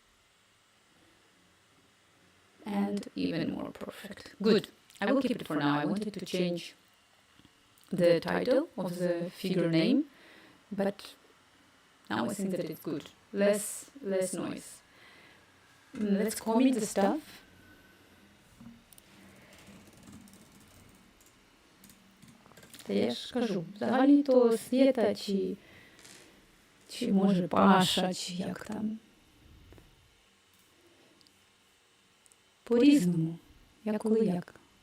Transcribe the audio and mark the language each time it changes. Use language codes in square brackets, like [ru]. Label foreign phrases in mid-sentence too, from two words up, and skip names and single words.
[en] And even more perfect. Good. I will keep it for now. I wanted to change the title of the figure name, but now I think that it's good. Less noise. Let's comment the stuff. [uk] Та я ж кажу, взагалі то Света, чи може Паша, чи як там. По-різному, як коли як.